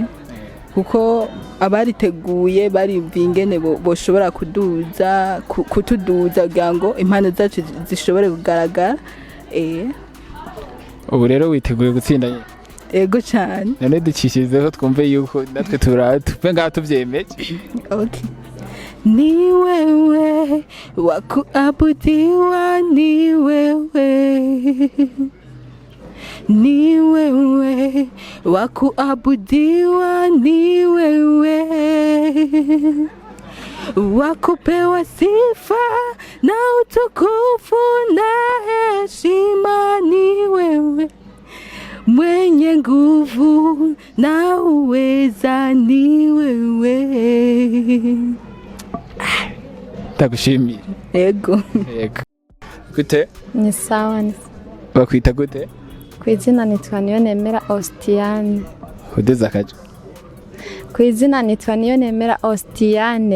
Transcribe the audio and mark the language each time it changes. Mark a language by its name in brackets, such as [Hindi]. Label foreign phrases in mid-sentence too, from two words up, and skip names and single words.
[Rundi] Kuko abariteguye baribwiye ingene boshobora kutuduza kugira ngo impano zacu zishobore kugaragara. Ubu rero witeguye gutsinda nyine? Ego cyane. None ducishizeho twumve yuko natwe tuve ngaha tuvyemeje. Okay. [Swahili] Ni wewe wa kuabudiwa, ni wewe, ni wewe wa kuabudiwa, ni wewe wa kupewa sifa na utukufu na heshima, ni wewe mwenye nguvu na uweza, ni wewe. [Rundi] Ndagushimiye. Ego. Yego. Gute? Ni sawa. Bakwita gute? Kwizina nitwa Niyonemera Ostiane. Udeze akaje? Kwizina nitwa Niyonemera Ostiane.